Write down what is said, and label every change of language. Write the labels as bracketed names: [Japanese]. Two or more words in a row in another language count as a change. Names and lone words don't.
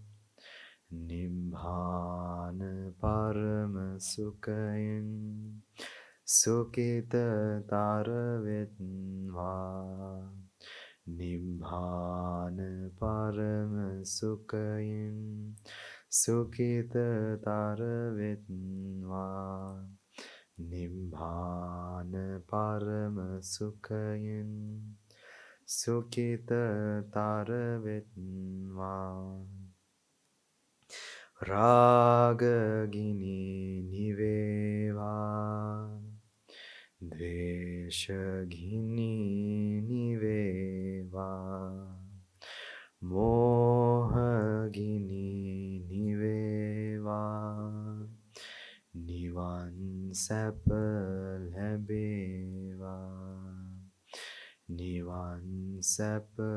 [Sinhala] නිබ්බාන පරම සුඛයෙන් සුකිතතර වෙත්වා. නිබ්බාන පරම සුඛයෙන් සුකිතතර වෙත්වා නිබ්බාන පරම සුඛයෙන් සුකිතතර වෙත්වා රාගගිනි නිවේවා ද්වේෂගිනි නිවේවා මෝහගිනි නිවේවා නිවන් සැප ලැබේවා නිවන් සැප